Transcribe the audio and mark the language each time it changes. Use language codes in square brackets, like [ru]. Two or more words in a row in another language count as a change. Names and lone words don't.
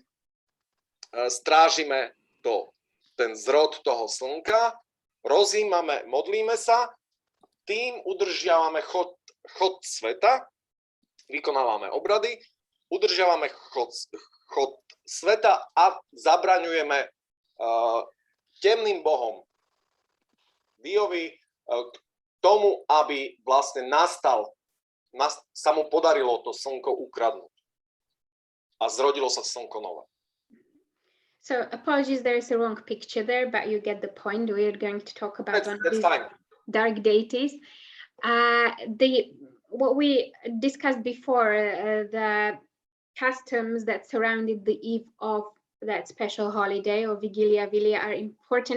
[sk] strážime ten zrod toho slnka, rozímame, modlíme sa, tým udržiavame chod sveta, vykonávame obrady, udržiavame chod sveta a zabraňujeme temným bohom Diovi k tomu, aby vlastne sa mu podarilo to slnko ukradnúť. A zrodilo sa slnko nové. [en] So apologies, there is a wrong picture there, but you get the point. We are going to talk about That's fine. Dark deities. What we discussed before, the customs that surrounded the eve of that special holiday or Vigilia, Vilia are important.